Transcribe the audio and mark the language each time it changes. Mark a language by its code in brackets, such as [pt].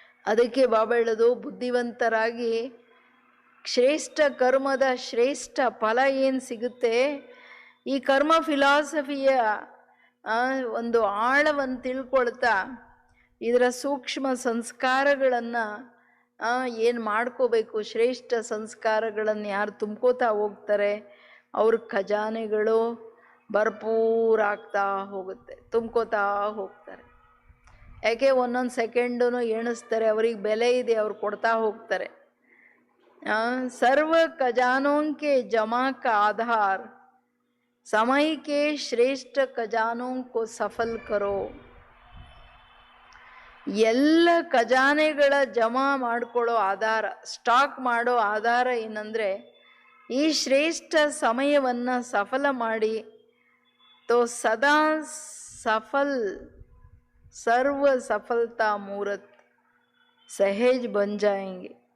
[kn] ಅದಕ್ಕೆ ಬಾಬಾ ಹೇಳೋದು, ಬುದ್ಧಿವಂತರಾಗಿ ಶ್ರೇಷ್ಠ ಕರ್ಮದ ಶ್ರೇಷ್ಠ ಫಲ ಏನು ಸಿಗುತ್ತೆ, ಈ ಕರ್ಮ ಫಿಲಾಸಫಿಯ ಒಂದು ಆಳವನ್ನು ತಿಳ್ಕೊಳ್ತಾ ಇದರ ಸೂಕ್ಷ್ಮ ಸಂಸ್ಕಾರಗಳನ್ನು ಏನು ಮಾಡ್ಕೋಬೇಕು, ಶ್ರೇಷ್ಠ ಸಂಸ್ಕಾರಗಳನ್ನು ಯಾರು ತುಂಬ್ಕೋತಾ ಹೋಗ್ತಾರೆ ಅವ್ರ ಖಜಾನೆಗಳು ಭರ್ಪೂರ ಆಗ್ತಾ ಹೋಗುತ್ತೆ, ತುಂಬ್ಕೋತಾ ಹೋಗ್ತಾರೆ. ಯಾಕೆ ಒಂದೊಂದು ಸೆಕೆಂಡೂ ಎಣಿಸ್ತಾರೆ, ಅವ್ರಿಗೆ ಬೆಲೆ ಇದೆ, ಅವ್ರು ಕೊಡ್ತಾ ಹೋಗ್ತಾರೆ. [hi] सर्व खजानों के जमा का आधार समय के श्रेष्ठ खजानों को सफल करो. [kn] ಎಲ್ಲ ಖಜಾನೆಗಳ ಜಮಾ ಮಾಡ್ಕೊಳ್ಳೋ ಆಧಾರ, ಸ್ಟಾಕ್ ಮಾಡೋ ಆಧಾರ ಏನಂದರೆ ಈ ಶ್ರೇಷ್ಠ ಸಮಯವನ್ನು ಸಫಲ ಮಾಡಿ [hi] ತೋ ಸದಾ ಸಫಲ್ ಸರ್ವ ಸಫಲತಾ ಮೂರತ್ ಸಹಜ ಬನ್ ಜಾಯೆಂಗೆ.